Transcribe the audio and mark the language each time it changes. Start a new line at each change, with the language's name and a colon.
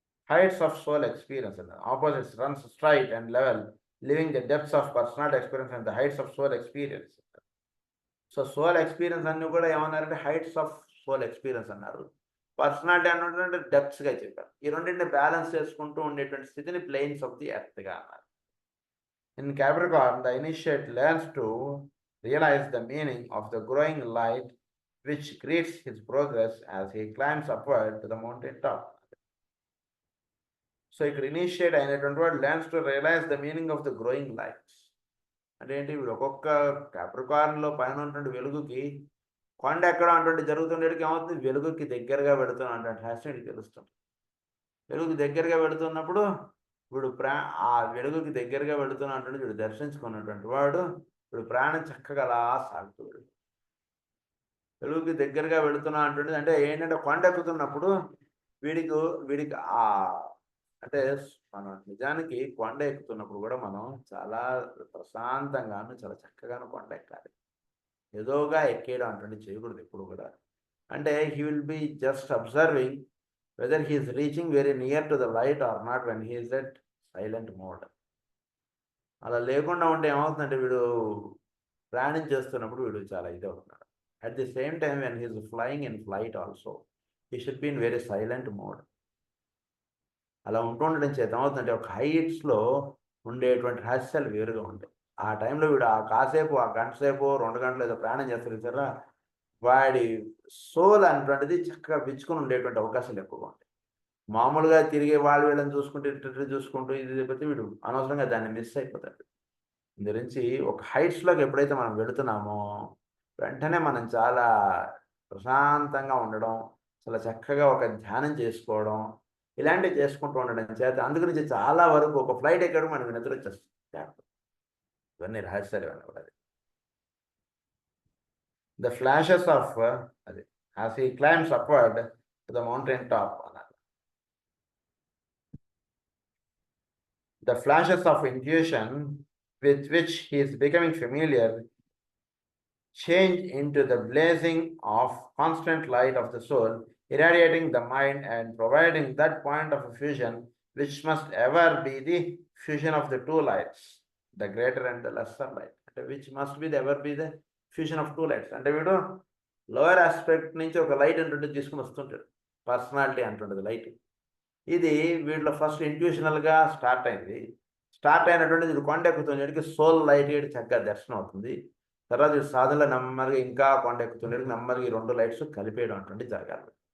English: Heights of soul experience అన్నారు. Opposites runs straight and level, living the depths of personality experience and the heights of soul experience.
Telugu: So soul experience అన్నీ కూడా ఏమన్నారంటే heights of soul experience అన్నారు. Personality అన్నటువంటి డెప్త్స్‌గా చెప్పారు. ఈ రెండింటిని balance చేసుకుంటూ ఉండేటువంటి స్థితిని ప్లేన్స్ ఆఫ్ ది ఎర్త్‌గా అన్నారు.
English: In Capricorn, the initiate learns to realize the meaning of the growing light which greets his progress as he climbs upward to the mountain top.
Telugu: So ఇక్కడ initiate అయినటువంటి వాడు
English: Learns to realise the meaning of the growing lights.
Telugu: అంటే ఏంటి, వీడు ఒక్కొక్క క్యాప్రికార్న్లో పైన ఉన్నటువంటి వెలుగుకి కొండ ఎక్కడ అటువంటి జరుగుతుండేటికి ఏమవుతుంది, వెలుగుకి దగ్గరగా పెడుతున్నా అంటే హ్యాస్టెడ్కి తెలుస్తుంది. వెలుగుకి దగ్గరగా పెడుతున్నప్పుడు వీడు ఆ వెలుగుకి దగ్గరగా పెడుతున్నా అంటే వీడు దర్శించుకున్నటువంటి వాడు వీడు ప్రాణం చక్కగా అలా సాగుతాడు. వెలుగుకి దగ్గరగా పెడుతున్నా అంటుంది అంటే ఏంటంటే కొండ ఎక్కుతున్నప్పుడు వీడికి ఆ అంటే మనం నిజానికి కొండ ఎక్కుతున్నప్పుడు కూడా మనం చాలా ప్రశాంతంగాను చాలా చక్కగాను కొండ ఎక్కాలి. ఏదోగా ఎక్కేయడం అంటే చేయకూడదు ఎప్పుడు కూడా. అంటే
English: He will be just observing whether he is reaching very near to the light or not when he is at silent mode.
Telugu: అలా లేకుండా ఉంటే ఏమవుతుందంటే వీడు ప్రయాణం చేస్తున్నప్పుడు వీడు చాలా ఇది అవుతున్నాడు.
English: At the same time, when he is flying in flight also, he should be in very silent mode.
Telugu: అలా ఉంటుండడం చేత ఏమవుతుందంటే ఒక హైట్స్లో ఉండేటువంటి రహస్యాలు వేరుగా ఉంటాయి. ఆ టైంలో వీడు ఆ కాసేపు ఆ గంట సేపు 2 గంటలు ఏదో ప్రయాణం చేస్తారు కదా, వాడి సోల్ అనేటువంటిది చక్కగా విచ్చుకొని ఉండేటువంటి అవకాశాలు ఎక్కువగా ఉంటాయి. మామూలుగా తిరిగే వాళ్ళు వీళ్ళని చూసుకుంటూ ఇది పెడితే వీడు అనవసరంగా దాన్ని మిస్ అయిపోతాడు. గురించి ఒక హైట్స్లోకి ఎప్పుడైతే మనం వెళుతున్నామో వెంటనే మనం చాలా ప్రశాంతంగా ఉండడం, చాలా చక్కగా ఒక ధ్యానం చేసుకోవడం, ఇలాంటివి చేసుకుంటూ ఉండడం చేత అందుగురించి చాలా వరకు ఒక ఫ్లైట్ ఎక్కడం మనకు నిద్ర వచ్చేస్తుంది. ఇవన్నీ రహస్యాలు ఇవన్నీ కూడా.
English: The flashes of అది as he climbs upward to the mountain top అన్నారు. The flashes of intuition with which he is becoming familiar change into the blazing of constant light of the soul, irradiating the mind and providing that point of fusion which must ever be the fusion of the two lights, the greater and the lesser light. Which must be ever be the fusion of two lights.
Telugu: అంటే వీడు lower aspect నుంచి ఒక light అంటుంటే తీసుకుని వస్తుంటాడు, personality అంటుంటుంది light. ఇది వీటిలో first ఇంట్యూషనల్గా start అయింది. స్టార్ట్ అయినటువంటిది ఇది కొండ ఎక్కుతుండేటికి సోల్ లైట్ చక్కగా దర్శనం అవుతుంది. తర్వాత సాధనలో నెమ్మదిగా ఇంకా కొండ ఎక్కుతుండేటికి నెమ్మదిగా ఈ 2 లైట్స్ కలిపేయడం అటువంటి జరగాలి.